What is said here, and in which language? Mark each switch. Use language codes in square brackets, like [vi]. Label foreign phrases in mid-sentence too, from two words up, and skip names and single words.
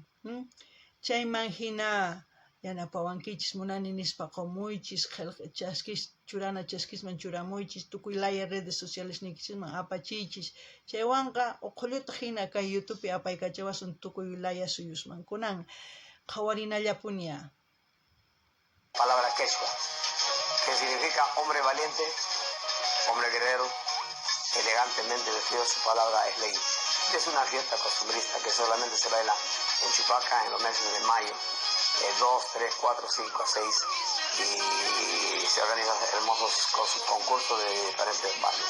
[qu] Chayman hina yanapawankichis munani nispa qumuychis, churana chaskisman churamuychis, tukuy laya [es] redes sociales [qu] nikichisman apachiychis. Chaywanqa uqulluta hina kay YouTube apaykachawasun tukuy laya suyusman kunan qhawarinallapuña. [es] Palabra quechua, que significa hombre valiente, hombre guerrero, elegantemente vestido. Su palabra es ley. Es una fiesta costumbrista que solamente se baila en Chupaca en los meses de mayo, 2, 3, 4, 5, 6, y se organizan hermosos concursos de diferentes barrios.